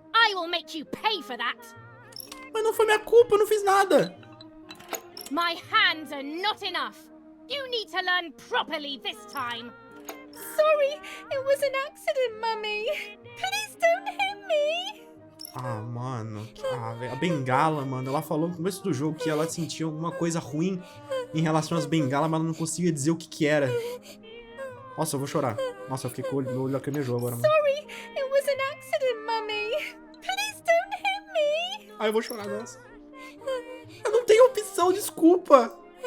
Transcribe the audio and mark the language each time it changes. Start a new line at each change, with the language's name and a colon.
English: I will make you pay for that!
Portuguese: Mas não foi minha culpa, eu não fiz nada.
English: My hands are not enough! You need to learn properly this time! Sorry, it was an accident, Mummy. Please don't hit me.
Portuguese: Ah, mano. Ah, velho. A bengala, mano. Ela falou no começo do jogo que ela sentia alguma coisa ruim em relação às bengalas, mas ela não conseguia dizer o que que era. Nossa, eu vou chorar. Nossa, eu fiquei com o olho lacrimejou agora, mano.
English: Sorry, it was an accident, Mummy. Please don't hit me.
Portuguese: Ah, eu vou chorar, nossa. Eu não tenho opção, desculpa.